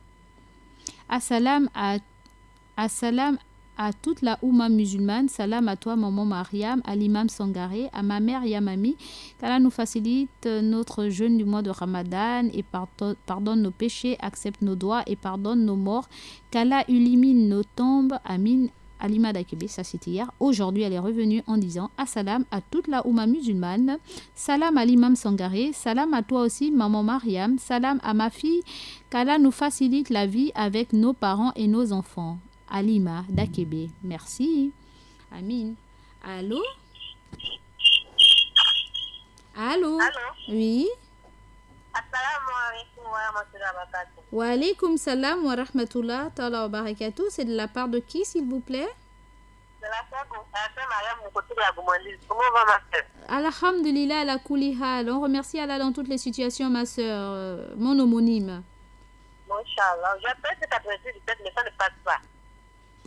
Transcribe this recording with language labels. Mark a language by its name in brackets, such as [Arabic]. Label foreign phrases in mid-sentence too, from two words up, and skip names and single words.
[French] Assalam à toute la Oumma musulmane. Salam à toi, maman Mariam, à l'imam Sangaré, à ma mère Yamami. Qu'Allah nous facilite notre jeûne du mois de Ramadan et pardonne nos péchés, accepte nos doigts et pardonne nos morts. Qu'Allah illumine nos tombes. Amin. Alima Dakebe, ça c'était hier. Aujourd'hui, elle est revenue en disant assalam à toute la Oumma musulmane. Salam à l'imam Sangaré. Salam à toi aussi, maman Mariam. Salam à ma fille. Qu'Allah nous facilite la vie avec nos parents et nos enfants. Alima Dakebe. Merci. Amin. Allô? Allô? Oui. [Arabic] السلام عليكم ورحمة الله وبركاته. وعليكم السلام ورحمة الله وبركاته. [French] C'est de la part de qui, s'il vous plaît? De la sœur Mariam Moukotou de la Goumandise. Comment va ma sœur? [Arabic] الحمد لله على كل حال. [French] On remercie Allah dans toutes les situations, ma sœur. Mon homonyme. [Arabic] إن شاء الله. [French] J'appelle cet après-midi, mais ça ne passe pas.